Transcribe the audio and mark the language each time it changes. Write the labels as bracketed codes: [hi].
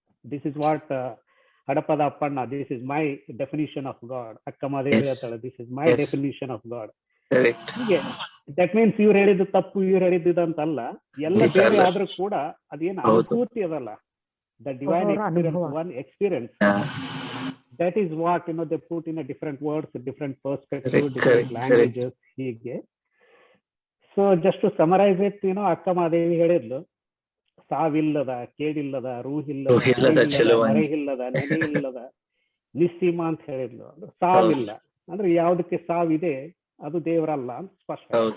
[en] This is what Hadapada Appanna, this is my definition of God. [kn] ಅಕ್ಕಮದೇವಿ ಹೇಳ್ತಾಳೆ, [en] This is my definition of God. [kn] ಹೀಗೆ [en] that means [kn] ಇವ್ರು ಹೇಳಿದ್ದು ತಪ್ಪು, ಇವ್ರು ಹೇಳಿದ್ದು ಅಂತಲ್ಲ, ಎಲ್ಲ ಬೇರೆ ಆದ್ರೂ ಕೂಡ ಅದೇನು ಅನುಭೂತಿ ಅದಲ್ಲ, [en] The divine experience, one experience. That is what they put in a different words, different perspective, different languages. [kn] ಹೀಗೆ. [en] so just to summarise it, [kn] ಅಕ್ಕ ಮಾದೇವಿ ಹೇಳಿದ್ಲು, ಸಾವಿಲ್ಲದ, ಕೇಳಿಲ್ಲದ, ರೂಹಿಲ್ಲದ, ಮರೆಯಿಲ್ಲದ, ನೆನೆಯಿಲ್ಲದ, ನಿಸ್ಸೀಮ ಅಂತ ಹೇಳಿದ್ಲು. ಸಾವಿಲ್ಲ ಅಂದ್ರೆ ಯಾವುದಕ್ಕೆ ಸಾವಿದೆ ಅದು ದೇವರಲ್ಲ ಅಂತ ಸ್ಪಷ್ಟ.